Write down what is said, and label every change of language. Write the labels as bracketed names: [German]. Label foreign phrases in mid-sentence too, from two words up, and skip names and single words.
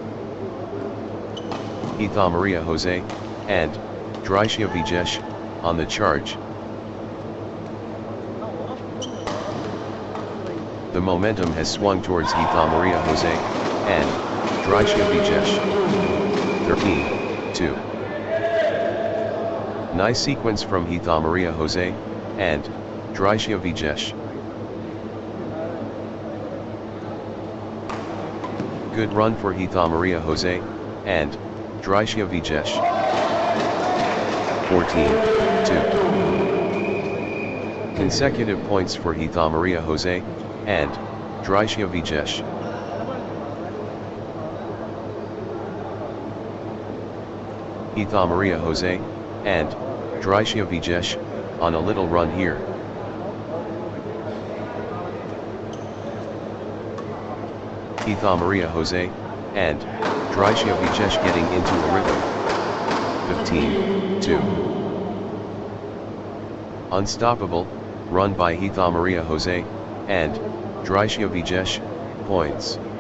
[English] Heatha Maria Jose and Drisha Vijesh on the charge. The momentum has swung towards Heatha Maria Jose and Drisha Vijesh. 13-2. Nice sequence from Heatha Maria Jose and Drisha Vijesh. Good run for Heatha Maria Jose and Drisha Vijesh. 14-2. Consecutive points for Heatha Maria Jose and Drisha Vijesh. Heatha Maria Jose and Drisha Vijesh on a little run here. Heatha Maria Jose and Drisha Vijesh getting into a rhythm. 15-2. Unstoppable run by Heatha Maria Jose and Drisha Vijesh, points.